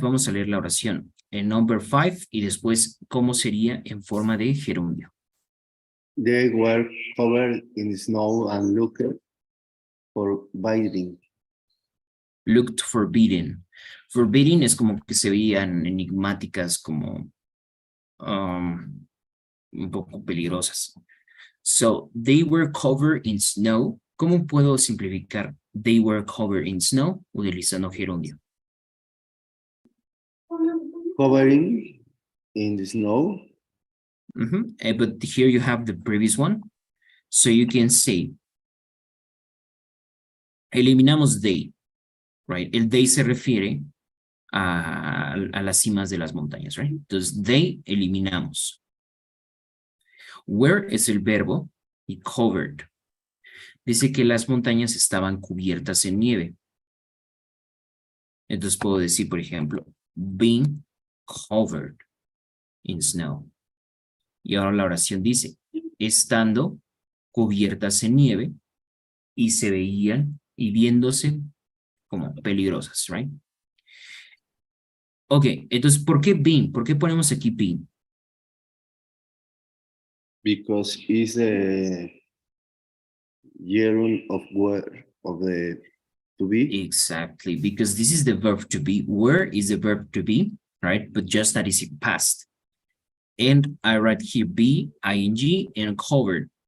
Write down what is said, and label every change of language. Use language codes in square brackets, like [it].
[es] Vamos a leer la oración en number 5 y después cómo sería en forma de gerundio. [en] They were covered in snow and looked forbidding. Looked forbidden. [es] Forbidden es como que se veían enigmáticas, como un poco peligrosas. [en] So, they were covered in snow. [es] ¿Cómo puedo simplificar [en] they were covered in snow [es] utilizando gerundio? [en] Covering in the snow. But here you have the previous one. So you can say, eliminamos they, right? [es] El they se refiere a las cimas de las montañas, right? Entonces, they eliminamos. Where es el verbo y covered. Dice que las montañas estaban cubiertas en nieve. Entonces puedo decir, por ejemplo, [en] being covered in snow. [es] Y ahora la oración dice, estando cubiertas en nieve y se veían y viéndose como peligrosas, right? Ok, entonces, ¿por qué being? ¿Por qué ponemos aquí being? [en] Because it's the gerund of where of the to be. Exactly, because this is the verb to be. Where is the verb to be, right? But just that is in past. And I write here be, ing, and covered.